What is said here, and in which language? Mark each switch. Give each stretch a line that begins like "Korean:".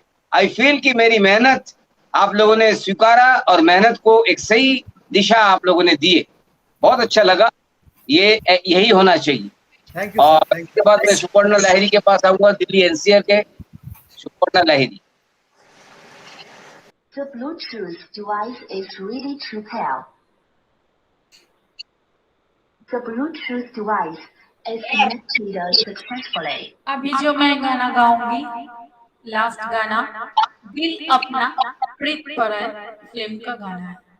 Hindi: I feel कि मेरी मेहनत आप लोगों ने स्वीकारा और मेहनत को एक सही दिशा आप लोगों ने दी है। बहुत अच्छा लगा। ये यही होना चाहिए। Thank you. और इसके बाद मैं सुपर्णा लहरी के पास आऊंगा, दिल्ली एनसीआर के सुपर्णा लहरी।
English: The Bluetooth device is ready to pair. The Bluetooth device is connected successfully.
Hindi: अभी जो मैं गाना गाऊंगी, लास्ट गाना दिल अपना प्रीत पर फिल्म का गाना है।